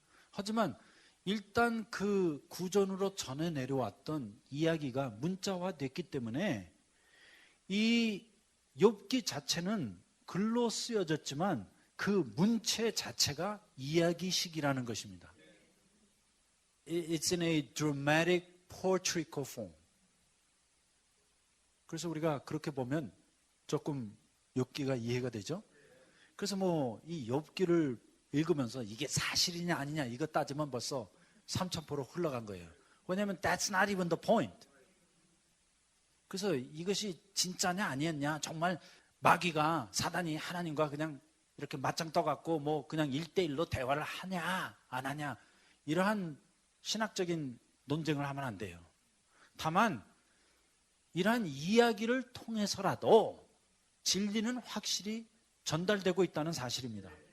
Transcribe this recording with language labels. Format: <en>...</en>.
<ko>하지만 일단 그 구전으로 전해 내려왔던 이야기가 문자화됐기 때문에 이 욥기 자체는 글로 쓰여졌지만 그 문체 자체가 이야기식이라는 것입니다.</ko> <en>It's in a dramatic poetrical form.</en> <ko>그래서 우리가 그렇게 보면 조금 욥기가 이해가 되죠? 그래서 뭐 이 욥기를 읽으면서 이게 사실이냐 아니냐 이거 따지면 벌써 3000포로 흘러간 거예요. 왜냐하면</ko> <en>that's not even the point.</en> <ko>그래서 이것이 진짜냐 아니었냐, 정말 마귀가 사단이 하나님과 그냥 이렇게 맞짱 떠갖고 뭐 그냥 1대1로 대화를 하냐 안 하냐 이러한 신학적인 논쟁을 하면 안 돼요. 다만 이러한 이야기를 통해서라도 진리는 확실히 전달되고 있다는 사실입니다.</ko>